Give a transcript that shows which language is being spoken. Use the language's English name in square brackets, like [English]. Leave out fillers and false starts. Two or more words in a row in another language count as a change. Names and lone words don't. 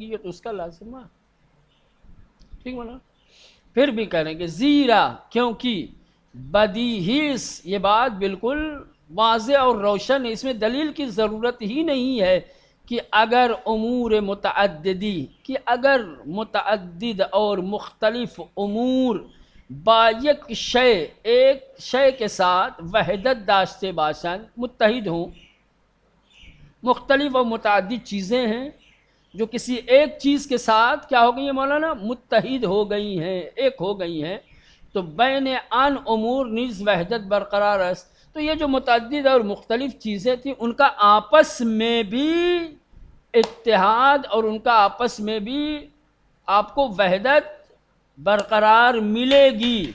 [Urdu] یہ تو اس کا لازمہ ہے، ٹھیک ہے نا؟ پھر بھی کریں گے زیرا کیونکہ بدیہی یہ بات بالکل واضح اور روشن ہے، اس میں دلیل کی ضرورت ہی نہیں ہے کہ اگر [Persian] امور متعددی [Urdu] کہ اگر متعدد اور مختلف امور [Persian] با یک شے [Urdu] ایک شے کے ساتھ [Persian] وحدت داشتے باشند [Urdu] متحد ہوں، مختلف اور متعدد چیزیں ہیں جو کسی ایک چیز کے ساتھ کیا ہو گئی ہیں مولانا متحد ہو گئی ہیں، ایک ہو گئی ہیں، تو [Persian] بین ان امور نیز [Urdu] وحدت برقرار ہے۔ تو یہ جو متعدد اور مختلف چیزیں تھیں ان کا آپس میں بھی اتحاد اور ان کا آپس میں بھی آپ کو وحدت برقرار ملے گی۔